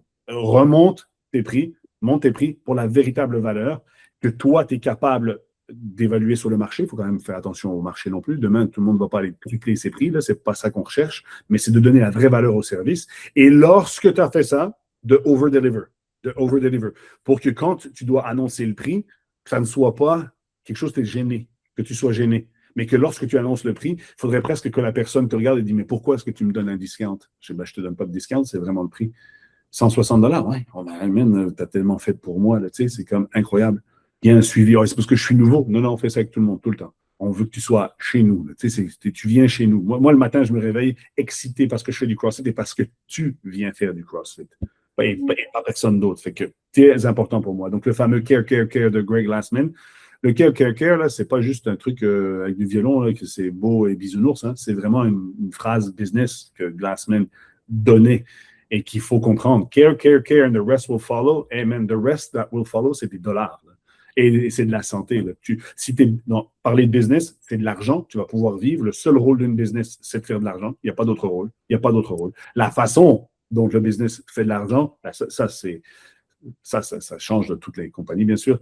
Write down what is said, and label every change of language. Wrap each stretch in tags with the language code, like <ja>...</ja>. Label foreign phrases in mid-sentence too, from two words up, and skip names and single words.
<fr>Monte tes prix pour la véritable valeur que toi, tu es capable d'évaluer sur le marché. Il faut quand même faire attention au marché non plus. Demain, tout le monde ne va pas aller tripler ses prix. Ce n'est pas ça qu'on recherche, mais c'est de donner la vraie valeur au service. Et lorsque tu as fait ça, de over-deliver. Pour que quand tu dois annoncer le prix, que ça ne soit pas quelque chose que tu es gêné, que tu sois gêné. mais que lorsque tu annonces le prix, il faudrait presque que la personne te regarde et dise, mais pourquoi est-ce que tu me donnes un discount? Je dis, je te donne pas de discount, c'est vraiment le prix. 160 $, ouais. Oh, ben, t'as tellement fait pour moi, là, tu sais, c'est comme incroyable. Il y a un suivi. Oh, c'est parce que je suis nouveau. Non, on fait ça avec tout le monde, tout le temps. On veut que tu sois chez nous. Là. Tu sais, tu viens chez nous. Moi, le matin, je me réveille excité parce que je fais du CrossFit et parce que tu viens faire du CrossFit. Et pas personne d'autre. Fait que c'est important pour moi. Donc, le fameux</fr> <en>Care, Care, Care</en> <fr>de Greg Glassman. Le</fr> <en>Care, Care, Care,</en> <fr>là, c'est pas juste un truc avec du violon, là, que c'est beau et bisounours. Hein. C'est vraiment une phrase business que Glassman donnait et qu'il faut comprendre.</fr> <en>Care, Care, Care, and the rest will follow. Amen. The rest that will follow,</en> <fr>c'est des dollars. Là. Et c'est de la santé. Là. Si tu parler de business, c'est de l'argent, tu vas pouvoir vivre. Le seul rôle d'une business, c'est de faire de l'argent. Il n'y a pas d'autre rôle. Il n'y a pas d'autre rôle. La façon dont le business fait de l'argent, ça change de toutes les compagnies, bien sûr.</fr>